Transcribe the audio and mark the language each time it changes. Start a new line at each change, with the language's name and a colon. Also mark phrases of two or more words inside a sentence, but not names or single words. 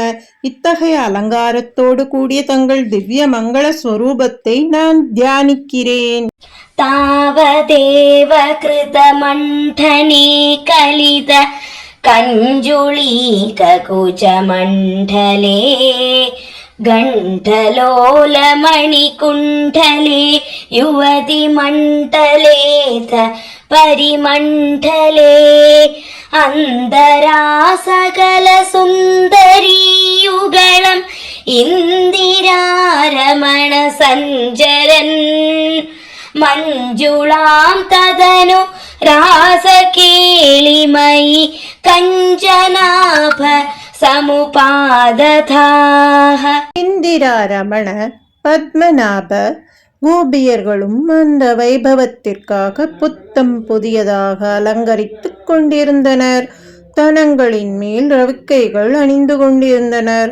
Tamil: இத்தகைய அலங்காரத்தோடு கூடிய தங்கள் திவ்ய மங்கள ஸ்வரூபத்தை நான் தியானிக்கிறேன்.
Sanskrit: तावदेव कृत मण्डने कलित कञ्चुलीक कुच मण्डले गण्ठलोलमणिकुण्डले युवति मण्डलेथ परिमण्डले अन्दरासकलसुन्दरीयुगलम् इन्दिरारमण सञ्चरन् मञ्जुलां तदनु रासकेलिमयि कञ्चनाभ சமுபாததாக.
Tamil: இந்திராரமண பத்மநாப கோபியர்களும் அந்த வைபவத்திற்காக புத்தம் புதியதாக அலங்கரித்துக் கொண்டிருந்தனர். தனங்களின் மேல் ரவிக்கைகள் அணிந்து கொண்டிருந்தனர்.